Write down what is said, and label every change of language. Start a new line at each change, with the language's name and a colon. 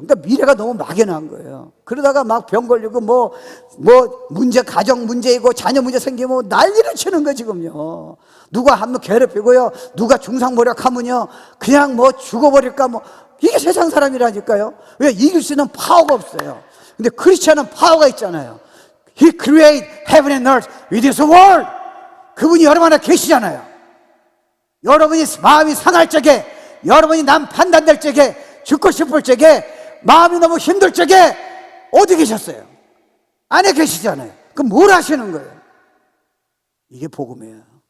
Korean: 그러니까 미래가 너무 막연한 거예요. 그러다가 막 병 걸리고 문제, 가정 문제이고 자녀 문제 생기면 난리를 치는 거예요, 지금요. 누가 한 번 괴롭히고요. 누가 중상모략하면요. 그냥 죽어버릴까 이게 세상 사람이라니까요. 왜? 이길 수 있는 파워가 없어요. 근데 크리스찬은 파워가 있잖아요.
English: He created heaven and earth with his word.
Korean: 그분이 여러분 안에 계시잖아요. 여러분이 마음이 상할 적에, 여러분이 남 판단될 적에, 죽고 싶을 적에, 마음이 너무 힘들 적에 어디 계셨어요? 안에 계시잖아요. 그럼 뭘 하시는 거예요? 이게 복음이에요.